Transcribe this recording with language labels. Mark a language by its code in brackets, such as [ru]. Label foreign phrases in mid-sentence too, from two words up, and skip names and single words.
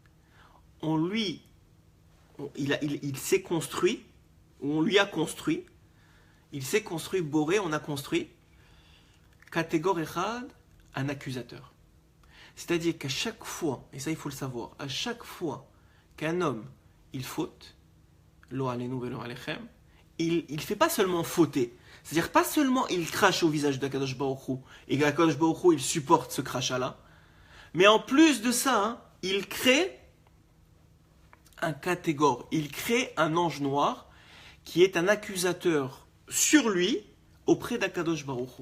[fr] Il s'est construit, ou on lui a construit, il s'est construit, Boré, on a construit, [he] קטגור אחד, [fr] un accusateur. C'est-à-dire qu'à chaque fois, et ça il faut le savoir, à chaque fois qu'un homme, il faute, [he] לא עלינו ולא עליכם, [fr] il ne fait pas seulement fauter, c'est-à-dire pas seulement il crache au visage d' [he] הקדוש ברוך הוא, [fr] et qu' [he] הקדוש ברוך הוא, [fr] il supporte ce crachat-là, mais en plus de ça, hein, il crée un catégore, il crée un ange noir qui est un accusateur sur lui auprès d' [he] הקדוש ברוך הוא.